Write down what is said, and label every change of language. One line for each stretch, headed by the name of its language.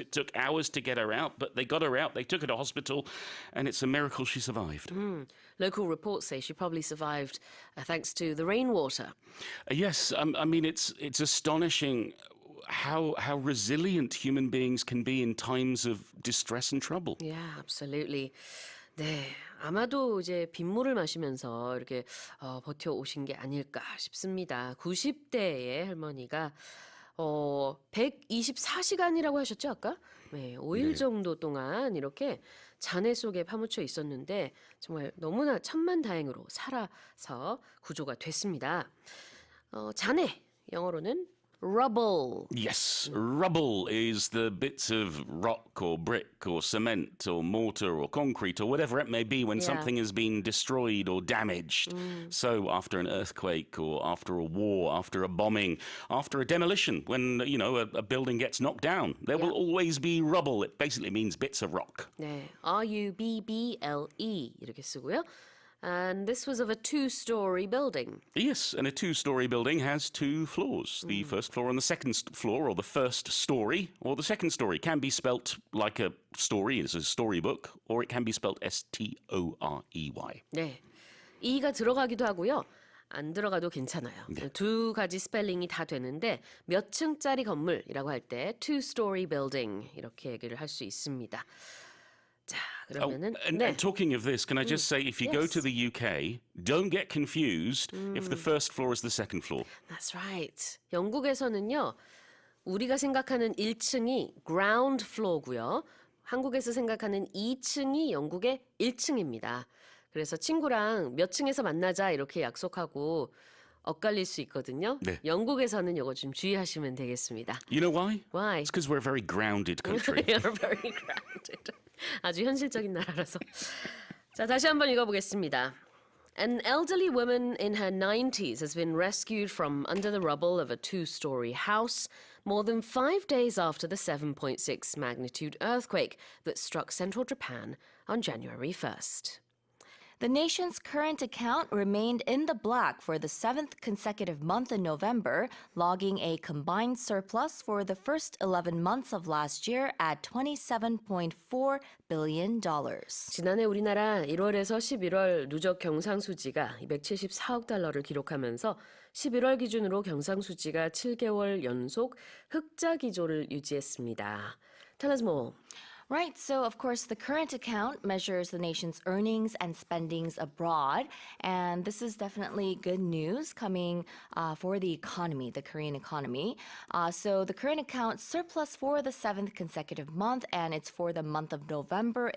English: It took hours to get her out, but they got her out. They took her to hospital, and it's a miracle she survived. Local reports say she probably survived thanks to the rainwater. Yes, I mean, it's astonishing how resilient human beings can be in times of distress and trouble. Yeah, absolutely.
Korean: 네, 아마도 이제 빗물을 마시면서 이렇게 버텨오신 게 아닐까 싶습니다. 90대의 할머니가 124시간이라고 하셨죠, 아까? 네, 5일 정도 동안 이렇게 잔해 속에 파묻혀 있었는데 정말 너무나 천만다행으로 살아서 구조가 됐습니다. 잔해, 영어로는 rubble.
English: Yes, rubble is the bits of rock or brick or cement or mortar or concrete or whatever it may be when Yeah. something has been destroyed or damaged. So after an earthquake or after a war, after a bombing, after a demolition, when a building gets knocked down, there will always be rubble. It basically means bits of rock.
Korean: 네, R-U-B-B-L-E 이렇게 쓰고요.
English: And this was of a 2-story building. Yes, and a 2-story building has 2 floors. The first floor and the second floor, or the first story, or the second story, can be spelt like a story, it's a storybook, or it can be spelt S-T-O-R-E-Y.
Korean: 네, E가 들어가기도 하고요. 안 들어가도 괜찮아요. 두 가지 스펠링이 다 되는데 몇 층짜리 건물이라고 할 때
English: 2-story building
Korean: 이렇게 얘기를 할 수 있습니다. 자, 그러면은
English: And talking of this, can I just say, if you go Yes. to the UK, don't get confused if the first floor is the second floor. That's right.
Korean: 영국에서는요. 우리가 생각하는 1층이
English: ground floor
Korean: 고요. 한국에서 생각하는 2층이 영국의 1층입니다. 그래서 친구랑 몇 층에서 만나자 이렇게 약속하고 엇갈릴 수 있거든요. 네. 영국에서는 이거 좀 주의하시면 되겠습니다.
English: You know why? Why? It's because we're a very grounded country. They are very grounded.
Korean: 아주 현실적인 나라라서. 자, 다시 한번 읽어보겠습니다.
English: An elderly woman in her 90s has been rescued from under the rubble of a two-story house more than 5 days after the 7.6 magnitude earthquake that struck central Japan on January 1st. The nation's current account remained in the black for the 7th consecutive month in November, logging a combined surplus for the first 11 months of last year at $27.4 billion.
Korean: 지난해 우리나라 1월에서 11월 누적 경상수지가 274억 달러를 기록하면서 11월 기준으로 경상수지가 7개월 연속 흑자 기조를 유지했습니다.
English: Tell us more. Right, so of course the current account measures the nation's earnings and spendings abroad, and this is definitely good news coming for the economy, the Korean economy. So the current account surplus for the 7th consecutive month, and it's for the month of November.